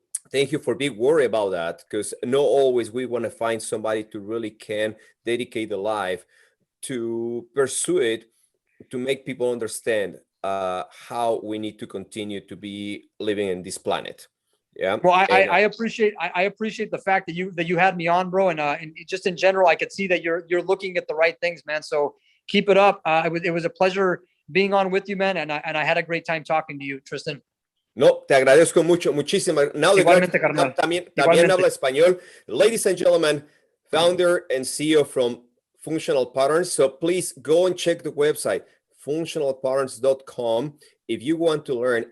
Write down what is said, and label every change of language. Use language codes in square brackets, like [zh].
[en] Thank you for being worried about that, because not always we want to find somebody to really can dedicate the life to pursue it, to make people understand how we need to continue to be living in this planet. Yeah. Well, I appreciate the fact that you had me on, bro, and just in general, I could see that you're looking at the right things, man. So keep it up. It was a pleasure being on with you, man, and I had a great time talking to you, Tristan. [es] No, te agradezco muchísimo. Igualmente, carnal. También Igualmente. habla español. [en] Ladies and gentlemen, founder and CEO from Functional Patterns. So please go and check the website, functionalpatterns.com, if you want to learn.